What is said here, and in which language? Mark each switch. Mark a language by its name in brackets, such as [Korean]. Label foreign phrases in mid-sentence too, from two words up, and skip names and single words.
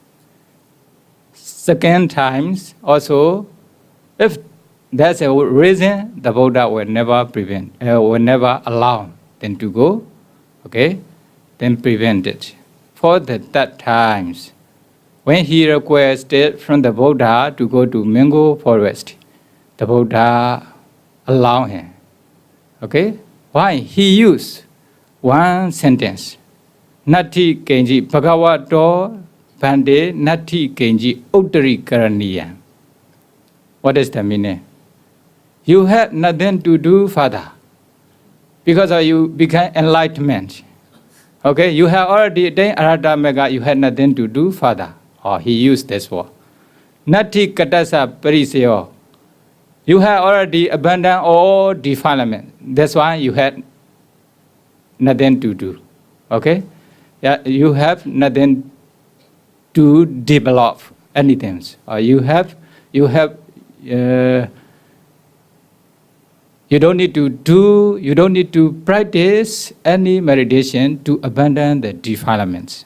[English] Second times, also, if there's a reason, the Buddha will never prevent, will never allow them to go, okay, then prevent it. For the third times, when he requested from the Buddha to go to mango forest, the Buddha allowed him. Okay? Why? He used one sentence. [Pali] Nati kenji bhagavato bande nati kenji uttarāya. [English] What is the meaning? You have nothing to do further because you become enlightenment. Okay? You have already attained [Pali] Arhata Magga, [English] you had nothing to do further. Or he used this word. [Pali] Nati katasa parisayo. [English] You have already abandoned all defilement. That's why you had nothing to do. Okay? Yeah, you have nothing to develop anything. Or you don't need to practice any meditation to abandon the defilements.